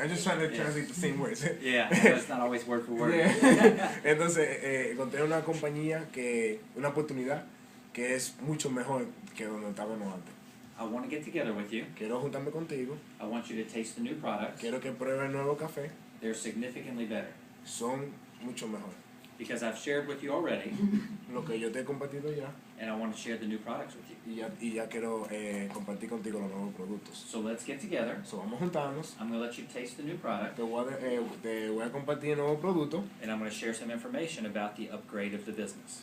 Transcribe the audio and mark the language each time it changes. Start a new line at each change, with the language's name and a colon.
English: I'm just trying to translate the same words. Yeah, I know it's not always word for word. Yeah.
Spanish: Entonces, encontré una compañía una oportunidad que es mucho mejor que donde estábamos antes.
English: I want to get together with you.
Spanish: Quiero juntarme contigo,
English: I want you to taste the new products.
Spanish: quiero que pruebe el nuevo café,
English: They're significantly better.
Spanish: son mucho mejor.
English: Because I've shared with you already,
Spanish: Lo que yo te he compartido ya,
English: and I want to share the new products with you.
Spanish: y ya quiero compartir contigo los nuevos productos.
English: So let's get together.
Spanish: So, vamos a juntarnos,
English: I'm going to let you taste the new product,
Spanish: te voy a compartir el nuevo producto
English: and I'm going to share some information about the upgrade of the business.